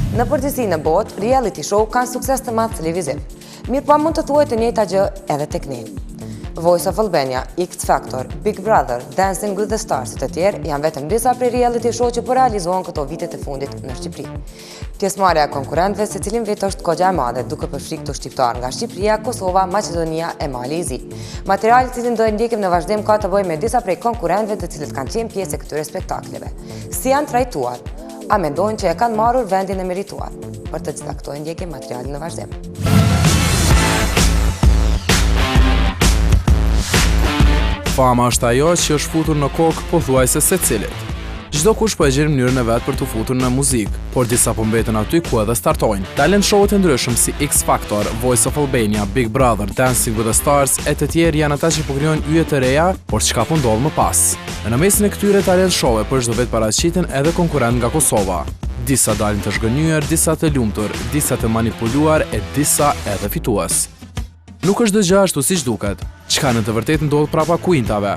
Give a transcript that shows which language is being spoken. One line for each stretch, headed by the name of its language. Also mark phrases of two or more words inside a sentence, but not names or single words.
Albanian: Në përgjithësi në botë,
English: reality show
Albanian: kanë sukses të madh televiziv. Mirë po mund të thuhet të njëjta gjë edhe tek ne. Voice of Albania, X Factor, Big Brother, Dancing with the Stars e të tjerë janë vetëm disa prej
English: reality show
Albanian: që po realizohen këto vitet e fundit në Shqipëri. Pjesëmarrja e konkurrentëve secilin vit është kogja e madhe, duke përfshirë këto shqiptar nga Shqipëria, Kosova, Maqedonia e Mali i Zi. Materiali i cilin do e ndjekim në vazhdim ka të bëjë me disa prej konkurrentëve të cilët kanë qenë pjesë e këtyre spektakleve. Si janë trajtuar? A mendojnë që e kanë marrur vendin e merituar? Për të gjitha këto e ndjekim materialin në vazhdim. Fama është ajo që është futur në kokë pothuajse secilit. Çdo kush po e gjen mënyrën e vet për të futur në muzikë, por disa po mbeten aty ku edhe startojnë.
English: Talent show-et
Albanian: e ndryshëm si X Factor, Voice of Albania, Big Brother, Dancing with the Stars e të tjerë janë ata që po krijojnë yje të reja, por çka po ndodh më pas. Në mesin e këtyre
English: talent show-e
Albanian: për çdo vit paraqiten edhe konkurrent nga Kosova. Disa dalin të zhgënjur, disa të lumtur, disa të manipuluar e disa edhe fitues. Nuk është dëgjë ashtu siç duket. Çka në të vërtetë ndodh prapa kuintave.